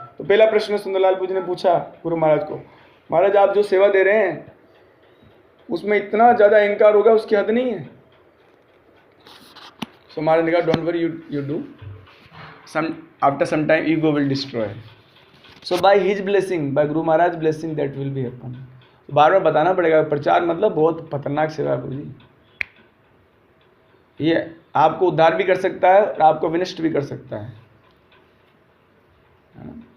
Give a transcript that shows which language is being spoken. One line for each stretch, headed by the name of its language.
Hindi: तो पहला प्रश्न सुंदरलाल पूजी ने पूछा गुरु महाराज को, महाराज आप जो सेवा दे रहे हैं उसमें इतना ज़्यादा अहंकार होगा, उसकी हद नहीं है।
English: so
Hindi: महाराज ने कहा
English: Don't worry, you do, after some time ego will destroy. So by his blessing, by Guru Maharaj blessing, that will be happen.
Hindi: बार बार बताना पड़ेगा। प्रचार मतलब बहुत खतरनाक सेवा है गुरु जी। ये आपको उद्धार भी कर सकता है और आपको विनष्ट भी कर सकता है ना।